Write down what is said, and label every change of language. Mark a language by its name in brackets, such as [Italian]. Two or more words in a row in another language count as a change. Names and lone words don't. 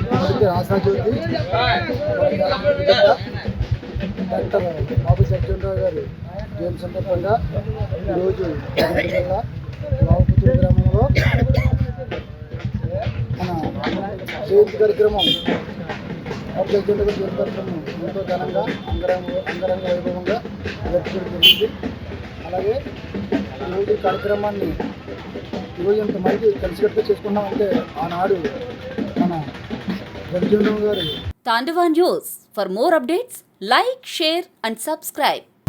[Telugu] డాక్టర్ బాబు జగజీవన్ రామ్ గారు జయంతి సందర్భంగా ఈరోజు జిల్లా లోవకొత్తూరు గ్రామంలో మన జయంతి కార్యక్రమం బాబు జగజీవన్ రామ్ జయంతి కార్యక్రమం ఎంతో ఘనంగా అంగరంగ వైభవంగా జరుపుకోవడం జరిగింది. అలాగే ఈరోజు కార్యక్రమాన్ని ఈరోజు ఎంతమంది కలిసికట్టుగా చేసుకున్నామంటే ఆనాడు మన జగజీవన్ రామ్ గారు. [English] Tandava News. For more updates, like, share and subscribe.